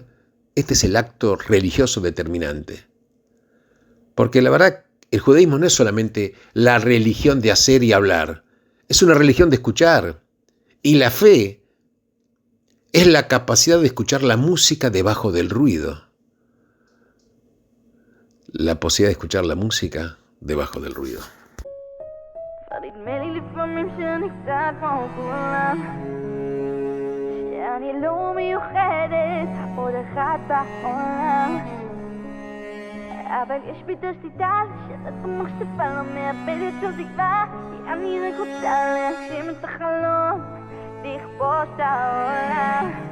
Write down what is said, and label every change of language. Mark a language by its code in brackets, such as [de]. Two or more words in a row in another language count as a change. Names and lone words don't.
[es] Este es el acto religioso determinante. Porque la verdad, el judaísmo no es solamente la religión de hacer y hablar, es una religión de escuchar. Y la fe es la capacidad de escuchar la música debajo del ruido. La posibilidad de escuchar la música debajo del ruido. [he] אני לא מיוחדת, עוד אחת בעולם אבל יש בי את השליטה לשתת במחשבה לא מאבדת שום תקווה כי אני רק רוצה להגשים את החלום לכבוש את העולם